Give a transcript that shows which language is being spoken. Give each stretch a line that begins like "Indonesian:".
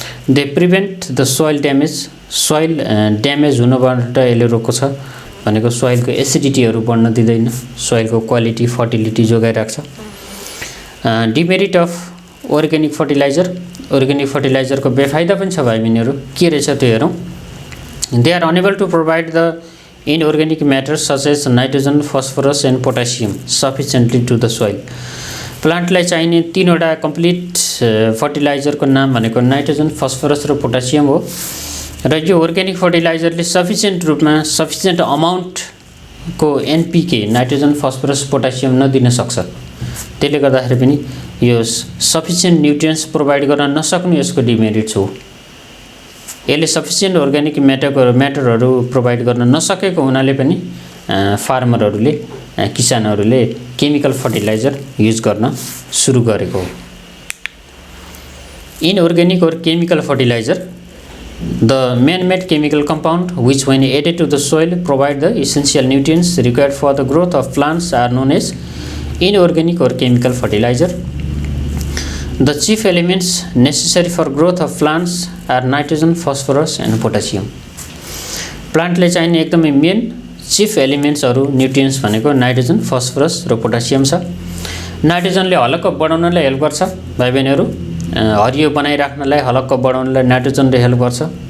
English: they prevent the soil damage,
Nepali: soil damage हुनबाट यसले रोक्छ, भनेको सोइलको एसिडिटीहरु बढ्न दिँदैन, सोइलको quality fertility जोगाइराख्छ।
English: demerit of organic fertilizer,
Nepali: organic फर्टिलाइजरको बेफाइदा पनि छ भाइ बहिनीहरु, के रहेछ त्यो हेरौँ।
English: They are unable to provide the inorganic matter such as nitrogen, phosphorus and potassium sufficiently to the soil.
Nepali: प्लान्टलाई चाहिने तीनवटा कम्प्लिट फर्टिलाइजरको नाम भनेको नाइट्रोजन, फस्फोरस र पोटासियम हो, र यो अर्ग्यानिक फर्टिलाइजरले सफिसिएन्ट रूपमा sufficient अमाउन्टको NPK nitrogen, phosphorus, potassium नदिन सक्छ। त्यसले गर्दाखेरि पनि यो सफिसिएन्ट न्युट्रिएन्ट्स प्रोभाइड गर्न नसक्नु यसको डिमेरिट हो। यसले सफिसिएन्ट अर्ग्यानिक म्याटरहरु प्रोभाइड गर्न नसकेको हुनाले पनि फार्मरहरुले, किसानहरुले केमिकल फर्टिलाइजर युज गर्न सुरु गरेको हो।
English: Inorganic or chemical fertilizer, the man-made chemical compound which when added to the soil provide the essential nutrients required for the growth of plants are known as inorganic or chemical fertilizer. The chief elements necessary for growth of plants are nitrogen, phosphorus and potassium.
Nepali: Plant ले चाहिने एकदमै main chief एलिमेन्ट्सहरु nutrients भनेको nitrogen, phosphorus र potassium छ। नाइट्रोजनले हलक्क बढाउनलाई help गर्छ भाइ बहिनीहरु। हरियो बनाइराख्नलाई हलक्क बढाउनलाई नाइट्रोजनले help गर्छ।